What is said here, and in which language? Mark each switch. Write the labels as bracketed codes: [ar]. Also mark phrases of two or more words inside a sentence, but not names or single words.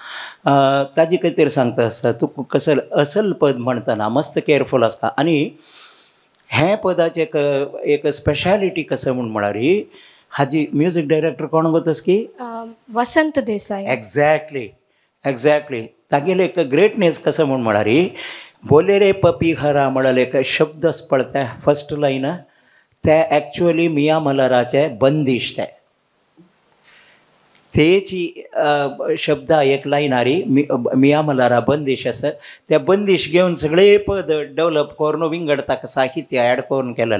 [kok] ताजे खातीर सांगता तुका कसो असल पद म्हणटना मस्त केअरफूल आसता. आनी हें पदाचें एक स्पेशालिटी कसो म्हूण म्हळ्यार हाजी म्युजीक डायरेक्टर कोण गोतस की वसंत देसाई. एक्झॅक्टली तागेले एक ग्रेटनेस कसं म्हूण म्हळ्यार बोले रे पपी हरा म्हळ्यार एक शब्द पळता [en] first line [kok] ते एक्चुअली मिया मल्हाराचे बंदिश तेची शब्द एक लायनारी मिया मल्हारा बंदिश आसा. ते बंदिश घेवन सगळे पद डेवलप करून विंगड ताका साहित्य ॲड करून केलेलें.